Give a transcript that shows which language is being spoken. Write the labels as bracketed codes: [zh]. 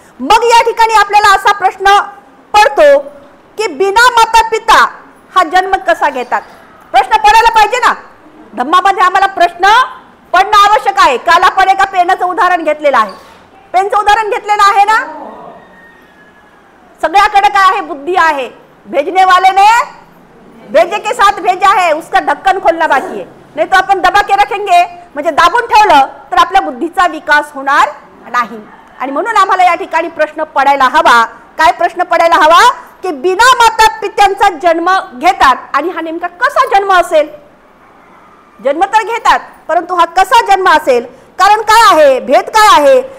[mr] मग या ठिकाणी आपल्याला असा प्रश्न पडतो की बिना माता पिता हा जन्म कसा घेतात? प्रश्न पडायला पाहिजे ना. धम्मामध्ये आम्हाला प्रश्न पडणं आवश्यक आहे. काल आपण एका पेनाचं उदाहरण घेतलेलं आहे, पेनचं उदाहरण घेतलेलं आहे ना. सगळ्याकडे काय आहे? बुद्धी आहे. [hi] भेजने वाले ने भेजे के साथ भेजा है, उसका ढक्कन खोलना बाकी है. [mr] नाही तो आपण [hi] दबा के रखेंगे, [mr] म्हणजे दाबून ठेवलं तर आपल्या बुद्धीचा विकास होणार नाही. आणि म्हणून आम्हाला या ठिकाणी प्रश्न पडायला हवा. काय प्रश्न पडायला हवा? की बिना माता पित्यांचा जन्म घेतात आणि हा नेमका कसा जन्म असेल? जन्म तर घेतात, परंतु हा कसा जन्म असेल? कारण काय आहे? भेद काय आहे?